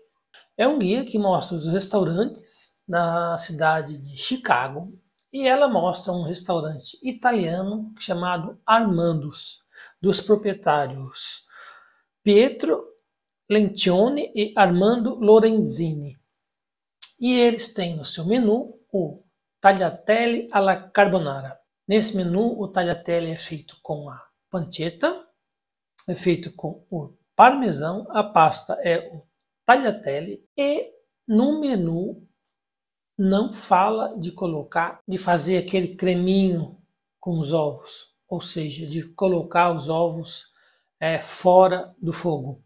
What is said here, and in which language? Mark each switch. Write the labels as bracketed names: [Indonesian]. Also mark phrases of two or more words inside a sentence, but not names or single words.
[Portuguese] É um guia que mostra os restaurantes da cidade de Chicago e ela mostra um restaurante italiano chamado Armando's, dos proprietários Pietro Lencioni e Armando Lorenzini. E eles têm no seu menu o tagliatelle alla carbonara. Nesse menu, o tagliatelle é feito com a pancetta, é feito com o parmesão, a pasta é o tagliatelle e no menu não fala de fazer aquele creminho com os ovos, ou seja, de colocar os ovos fora do fogo.